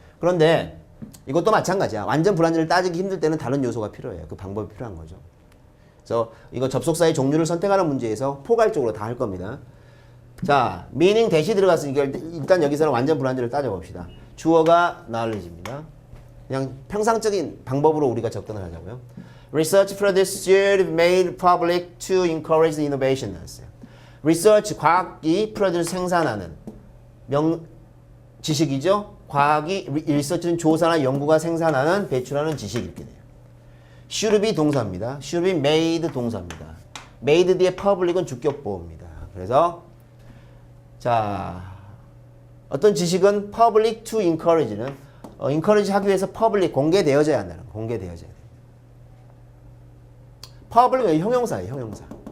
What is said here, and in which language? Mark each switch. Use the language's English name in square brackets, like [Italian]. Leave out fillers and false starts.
[Korean] 그런데 이것도 마찬가지야. 완전 불완전을 따지기 힘들 때는 다른 요소가 필요해요. 그 방법이 필요한 거죠. 그래서 이거 접속사의 종류를 선택하는 문제에서 포괄적으로 다 할 겁니다. 자, meaning 대시 들어갔으니까 일단 여기서는 완전 불완전을 따져봅시다. 주어가 knowledge입니다. 그냥 평상적인 방법으로 우리가 접근을 하자고요. [English] Research produced should be made public to encourage the innovation. [Korean] Research, 과학이 produce 생산하는 지식이죠. 과학이 research는 조사나 연구가 생산하는 배출하는 지식 이렇게 돼요. [English] should be [Korean] 동사입니다. [English] should be made 동사입니다. [Korean] made 뒤에 public은 주격보호입니다. 그래서 자 어떤 지식은 [English] public to encourage [Korean] 는 encourage 하기 위해서 public 공개되어져야 한다는 거. 공개되어져야 돼. public 형용사예요. 형용사.